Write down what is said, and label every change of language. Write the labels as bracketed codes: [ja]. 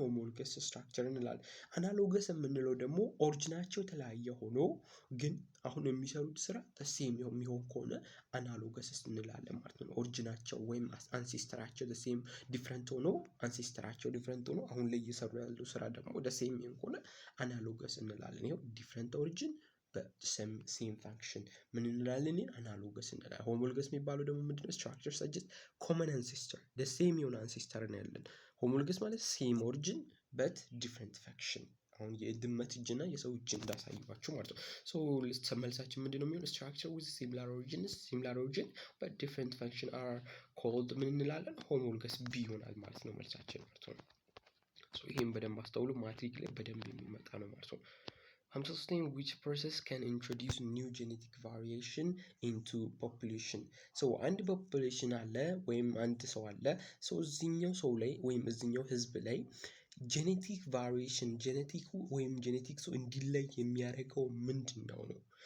[am] ሆሞሎገስ ስትራክቸር እንላለን። አናሎገስ የምንለው ደግሞ ኦሪጂናቸው የተለያየ ሆኖ ግን አሁን የሚሰሩት ስራ the same የሚሆን ከሆነ አናሎገስ እንላለን ማለት ነው። ኦሪጂናቸው ወይም አንሴስተራቸው the same ዲፍረንት ሆኖ አንሴስተራቸው ዲፍረንት ሆኖ አሁን ላይ እየሰሩ ያለው ስራ ደግሞ the same የሚሆን ከሆነ አናሎገስ እንላለን። ይሄው ዲፍረንት ኦሪጂን ሴም ፋንክሽን ምን እንላለን? አናሎገስ እንላለን። ሆሞሎገስ የሚባለው ደግሞ ምንድነው? ስትራክቸር ሰጀስት ኮመን አንሴስተር the same የሆነ አንሴስተር ነው ያለን። ሆሞሎገስ ማለት ሴም ኦሪጂን በት ዲፍረንት ፋንክሽን። አሁን የድመት እጅና የሰው እጅ እንዳሳይባችሁ ማለት ነው። መልሳችን ምንድነው የሚሆነው? [en] ስትራክቸር with similar origin but different function are called [am] ምን እንላለን? ሆሞሎገስ ቢ ይሆናል ማለት ነው መልሳችን ማለት ነው። ይሄን በደንብ አስተውሉ። ማትሪክ ላይ በደንብ የሚመጣ ነው ማለት ነው። 53 [en] which process can introduce new genetic variation into population? [am] አንድ ፖፑሌሽን አለ ወይም አንድ ሰው አለ። እዚህኛው ሰው ላይ ወይም እዚህኛው ህዝብ ላይ ጄኔቲክ ቫሪዬሽን ጄኔቲክሱ እንዲለይ የሚያደርገው ምንድነው ነው?